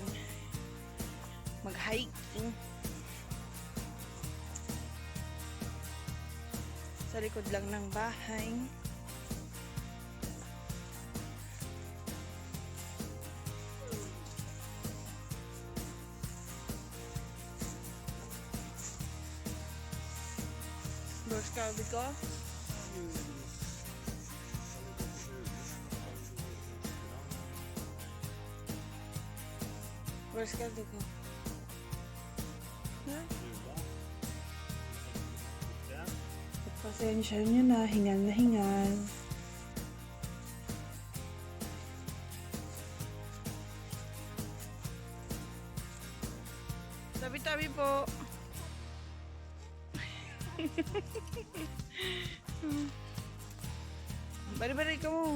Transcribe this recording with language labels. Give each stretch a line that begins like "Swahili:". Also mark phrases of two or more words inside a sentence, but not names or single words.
Filipino: Mag-hiking. Sa likod lang ng bahay.
Swedish: Var ska vi gå? Var ska du gå? Ja?
Filipino: Pasensya nyo na, hingal na hingal. Tabi-tabi po. Bari-bari ka mo.